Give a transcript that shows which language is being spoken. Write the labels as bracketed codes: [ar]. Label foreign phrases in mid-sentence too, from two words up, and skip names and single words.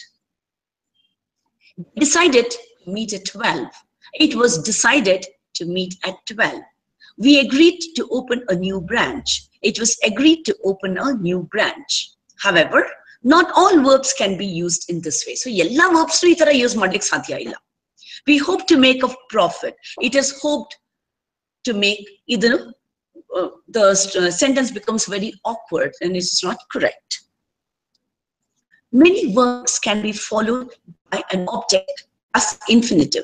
[en] Decided to meet at 12. It was decided to meet at 12. We agreed to open a new branch. It was agreed to open a new branch. However, not all verbs can be used in this way. [kn] So, ಎಲ್ಲಾ verbs ನು ಇತರ use ಮಾಡ್ಲಿಕ್ ಸಾಧ್ಯ ಇಲ್ಲ. [en] We hope to make a profit. It is hoped to make either the sentence becomes very awkward and it's not correct. Many verbs can be followed by an object as infinitive.